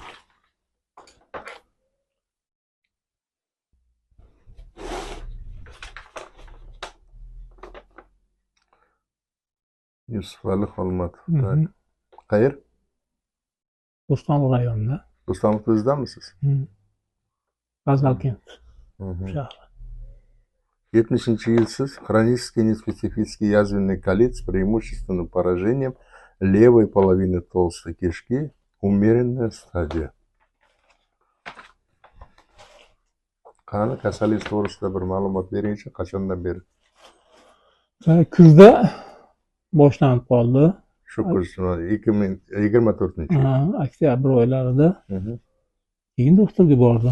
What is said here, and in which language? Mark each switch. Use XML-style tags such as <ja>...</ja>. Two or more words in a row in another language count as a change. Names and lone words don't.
<uz>Yusufali Xolmat. Tak. Qayer? Bo'stonliq rayonida. Bo'stonliq o'zidamisiz? G'azalkent shahri. 70-yil siz</uz> <ru>хронический неспецифический язвенный колит с преимущественным поражением левой половины толстой кишки. Умеренная стадия.</ru> <uz>Qani kasallik to'g'risida bir ma'lumot beringchi, qachondan beri? Kuzda boshlanib qoldi. Shu kuz 2024-yil. Oktyabr oylarida. Keyin doktorga bordim.</uz>